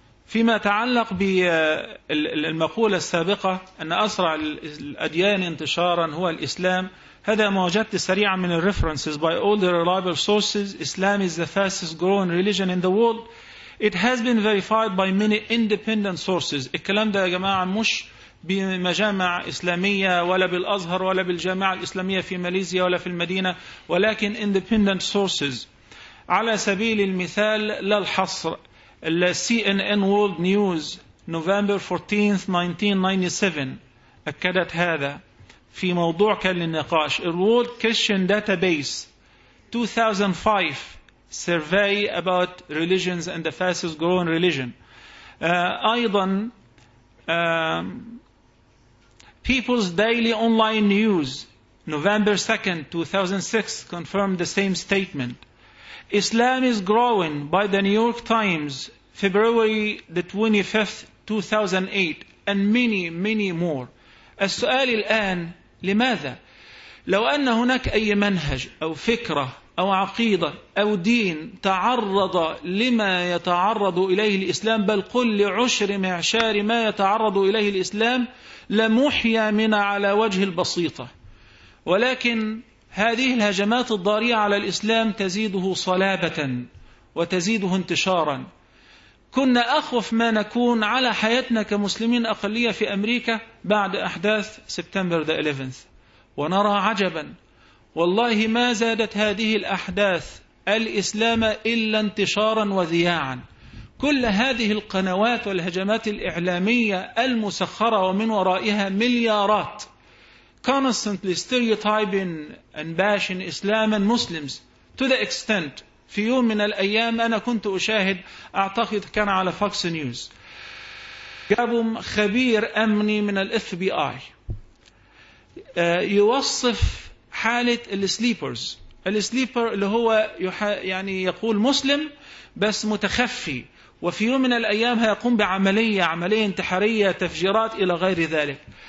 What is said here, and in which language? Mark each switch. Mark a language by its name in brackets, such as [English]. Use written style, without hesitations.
[Arabic] فيما تعلق بالمقولة السابقة أن أسرع الأديان انتشارا هو الإسلام، هذا ما وجدت سريعا من [English] references by all the reliable sources. Islam is the fastest growing religion in the world. It has been verified by many independent sources. [Arabic] الكلام ده يا جماعة مش بمجامع إسلامية ولا بالأزهر ولا بالجامعة الإسلامية في ماليزيا ولا في المدينة، ولكن [English] independent sources. [Arabic] على سبيل المثال لا الحصر، CNN World News November 14, 1997 أكدت هذا في موضوع كان للنقاش. [English] World Christian Database 2005 Survey about Religions and the Fastest Growing Religion. أيضا People's Daily Online News November 2, 2006 confirmed the same statement. Islam is growing by the New York Times February 25, 2008 and many many more. [Arabic] السؤال الآن، لماذا؟ لو أن هناك أي منهج أو فكرة أو عقيدة أو دين تعرض لما يتعرض إليه الإسلام، بل قل لعشر معشار ما يتعرض إليه الإسلام، لمحيا من على وجه البسيطة. ولكن هذه الهجمات الضارية على الإسلام تزيده صلابة وتزيده انتشارا. كنا أخوف ما نكون على حياتنا كمسلمين أقلية في أمريكا بعد أحداث سبتمبر [English] the 11th، [Arabic] ونرى عجبا، والله ما زادت هذه الأحداث الإسلام إلا انتشارا وذياعا. كل هذه القنوات والهجمات الإعلامية المسخرة ومن ورائها مليارات، [English] constantly stereotyping and bashing Islam and Muslims to the extent. [Arabic] في يوم من الأيام أنا كنت أشاهد، أعتقد كان على فوكس نيوز، جابوا خبير أمني من الـ FBI يوصف حالة السليبرز. السليبر اللي هو يعني يقول مسلم بس متخفي، وفي يوم من الأيام هيقوم بعملية، عملية انتحارية، تفجيرات إلى غير ذلك.